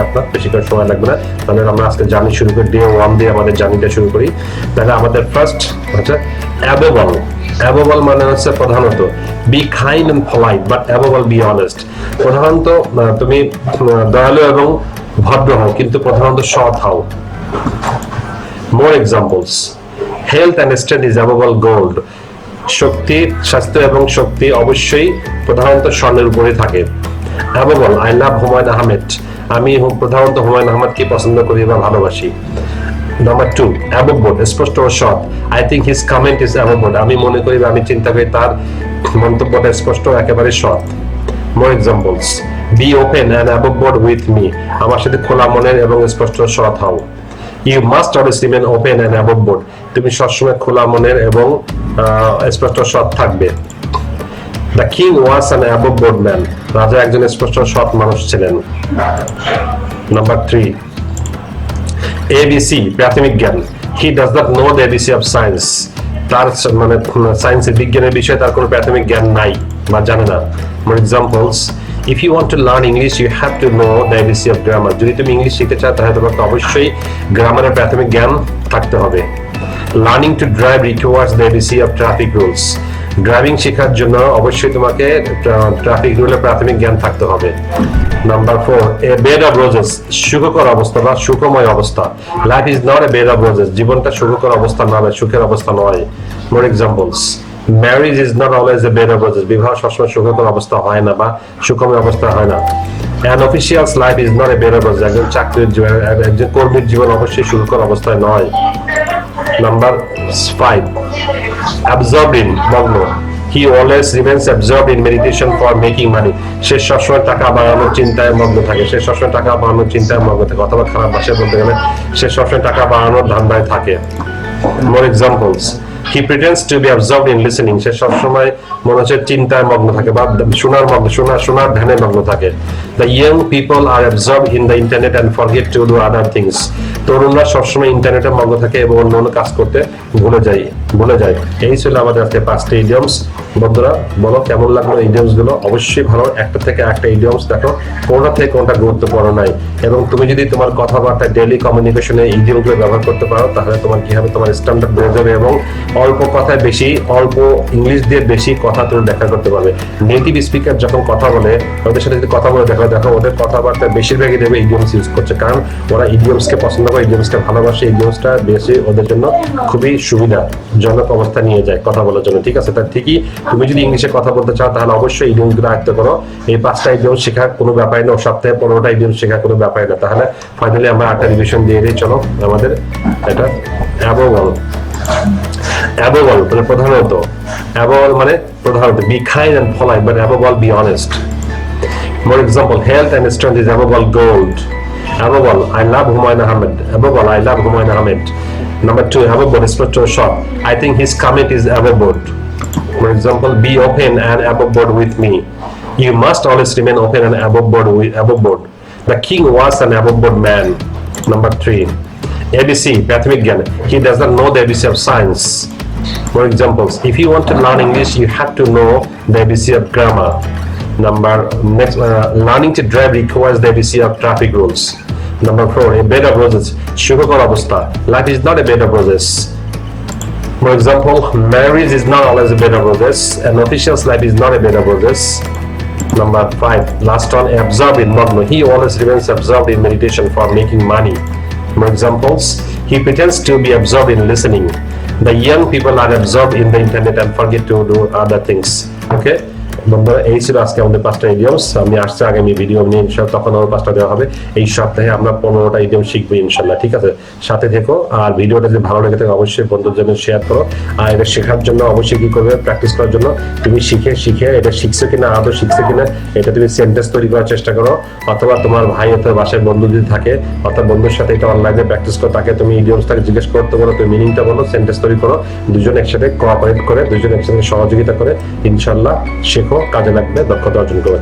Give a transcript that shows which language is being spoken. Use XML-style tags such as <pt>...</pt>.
<bn>আপনার বেশি করে সময় লাগবে না। তাহলে আমরা আজকে জার্নি শুরু করি, ডে 1 দিয়ে আমাদের জার্নিটা শুরু করি। তাহলে আমাদের ফার্স্ট হচ্ছে অ্যাবভ অল মানে হচ্ছে প্রধানত</bn> <en>Be kind and polite, but above all be honest.</en> <bn>প্রধানত তুমি দয়ালু এবং ভদ্র হও, কিন্তু প্রধানত সৎ হও।</bn> <en>More examples. Health and strength is above all gold.</en> <bn>শক্তি, স্বাস্থ্য এবং শক্তি অবশ্যই প্রধানত স্বর্ণের উপরে থাকে।</bn> <en>Above all, I love Humayun Ahmed.</en> <bn>আমি প্রধানত হুমায়ুন আহমেদকে পছন্দ করি বা ভালোবাসি।</bn> <en>Number 2, above board,</en> <bn>স্পষ্ট ও সৎ।</bn> <en>I think his comment is above board.</en> <bn>আমি মনে করি বা আমি চিন্তা করি তার মন্তব্যটা স্পষ্ট ও একেবারে সৎ।</bn> <en>More examples. Be open and above board with me.</en> <bn>আমার সাথে খোলা মনের এবং স্পষ্ট ও সৎ হও।</bn> <en>You must always remain open and above board.</en> <bn>তুমি সবসময় খোলা মনের এবং স্পষ্ট সৎ থাকবে।</bn> <en>The king was an above board man.</en> <bn>রাজা একজন স্পষ্ট সৎ মানুষ ছিলেন।</bn> <en>Number 3, A.B.C,</en> <bn>প্রাথমিক জ্ঞান।</bn> <en>He does not know the A.B.C of science.</en> <bn>তার মানে সায়েন্সের বিজ্ঞানের বিষয়ে তার কোনো প্রাথমিক জ্ঞান নাই বা জানে না।</bn> <en>For examples, if you want to learn English, you have to know the A.B.C of grammar.</en> <bn>যদি তুমি ইংলিশ শিখতে চাও তাহলে তোমাকে অবশ্যই গ্রামারের প্রাথমিক জ্ঞান থাকতে হবে।</bn> <en>Learning to drive requires the A.B.C of traffic rules.</en> <bn>Driving শেখার জন্য অবশ্যই তোমাকে ট্রাফিক রুলের প্রাথমিক জ্ঞান থাকতে হবে।</bn> <en>number 4, a bed of roses,</en> <bn>সুখকর অবস্থা বা সুখময় অবস্থা।</bn> <en>life is not a bed of roses,</en> <bn>জীবনটা সুখকর অবস্থা নয়, সুখের অবস্থা নয়।</bn> <en>more examples, marriage is not always a bed of roses,</en> <bn>বিবাহ সবসময় সুখকর অবস্থা হয় না বা সুখময় অবস্থা হয় না।</bn> <en>An official's life is not a bed of roses,</en> <bn>একজন চাকরির জীবন, একজন কর্মীর জীবন অবশ্যই সুখকর অবস্থায় নয়।</bn> <en>number 5, absorbed in,</en> <bn>মগ্ন।</bn> <en>He always remains absorbed in meditation for making money.</en> <bn>সে সবসময় টাকা বাড়ানোর চিন্তায় মগ্ন থাকে, সে সবসময় টাকা বাড়ানোর চিন্তায় মগ্ন থাকে, অথবা খারাপ ভাষায় বলতে গেলে সে সবসময় টাকা বাড়ানোর ধান্দায় থাকে।</bn> <en>More examples, he pretends to be absorbed in listening,</en> <bn>সে সবসময় মনে হচ্ছে চিন্তায় মগ্ন থাকে বা শোনার ধ্যানে মগ্ন থাকে।</bn> <en>The young people are absorbed in the internet and forget to do other things,</en> <bn>তরুণরা সবসময় ইন্টারনেটে মগ্ন থাকে এবং অন্য কাজ করতে ভুলে যায়। এই ছিল আমাদের আজকে 5টি ইডিয়মস। বন্ধুরা বলো কেমন লাগলো ইডিয়মস গুলো? অবশ্যই ভালো, একটা থেকে একটা ইডিয়মস দেখো কোনটা থেকে কোনটা গুরুত্বপূর্ণ নাই, এবং তুমি যদি তোমার কথাবার্তা ডেইলি কমিউনিকেশনে ইডিয়ম গুলো ব্যবহার করতে পারো তাহলে তোমার কি হবে, তোমার স্ট্যান্ডার্ড বেড়ে যাবে এবং অল্প কথায় বেশি, অল্প ইংলিশ দিয়ে বেশি কথা তুমি দেখা করতে পারবে। নেটিভ স্পিকার যখন কথা বলে, ওদের সাথে যদি কথা বলে দেখো ওদের কথাবার্তা বেশিরভাগই দেবে ইডিয়মস ইউজ করছে, কারণ ওরা ইডিয়মসকে পছন্দ করে, ইডিয়মসকে ভালোবাসে, ইডিয়মসটা বেশি ওদের জন্য খুবই সুবিধাজনক অবস্থা নিয়ে যায় কথা বলার জন্য। ঠিক আছে, তার ঠিকই তুমি যদি ইংলিশে কথা বলতে চাও তাহলে অবশ্যই ইডিয়মস গুলো আয়ত্ত করো। এই 5টা ইডিয়মস শেখার কোনো ব্যাপারই না, সপ্তাহে 15টা ইডিয়মস শেখার কোনো ব্যাপারই না। তাহলে ফাইনালি আমরা 8টা রিভিশন দিয়ে দিই। চলো আমাদের এটা অ্যাবোল মানে প্রধানত, অ্যাবোল মানে প্রধানত</bn> <en>Be kind and polite, but above all be honest. More example, health and strength is above all gold. Above all, I love Humayun Ahmed. Above all, I love Humayun Ahmed. Number 2, above board is to shop. I think his comment is above board. For example, be open and above board with me. You must always remain open and above board. The king was an above board man. Number 3, A.B.C,</en> <bn>প্রাথমিক জ্ঞান.</bn> <en>He does not know the A.B.C of science. For examples, if you want to learn English, you have to know the A.B.C of grammar. Next, learning to drive requires the A.B.C of traffic rules. Number 4, a bed of roses,</en> <bn>সুখকর অবস্থা.</bn> <en>Life is not a bed of roses. For example, marriage is not always a bed of roses. An official's life is not a bed of roses. Number 5, last one, absorbed in magno. He always remains absorbed in meditation for making money. For examples, he pretends to be absorbed in listening. The young people are absorbed in the internet and forget to do other things. Okay?</en> <bn>বন্ধুরা এই ছিল আজকে আমাদের 5টা idioms. আমি আসছে আগামী video নিয়ে ইনশাআল্লাহ, তখন আরো 5টা দেওয়া হবে। এই সপ্তাহে আমরা 15টা ইডিয়ম শিখবো ইনশাআল্লাহ। ঠিক আছে, সাথে থেকো। আর ভিডিওটা যদি ভালো লেগে থাকে অবশ্যই বন্ধুদের জন্য শেয়ার করো। আর এটা শেখার জন্য অবশ্যই কি করবে, প্র্যাকটিস করার জন্য তুমি শিখে এটা শিখছো কিনা, আদৌ শিখছো কিনা এটা তুমি সেন্টেন্স তৈরি করার চেষ্টা করো, অথবা তোমার ভাই অথবা বাসায় বন্ধু যদি থাকে অথবা বন্ধুর সাথে এটা অনলাইনে প্র্যাকটিস করো, তাকে তুমি ইডিয়মসটাকে জিজ্ঞেস করতে বলো, তুমি মিনিংটা বলো, সেন্টেন্স তৈরি করো, দুজন একসাথে কোঅপারেট করে, দুজন একসাথে সহযোগিতা করে ইনশাআল্লাহ শেখো, কাজে লাগবে, দক্ষতা অর্জন করবে।</bn>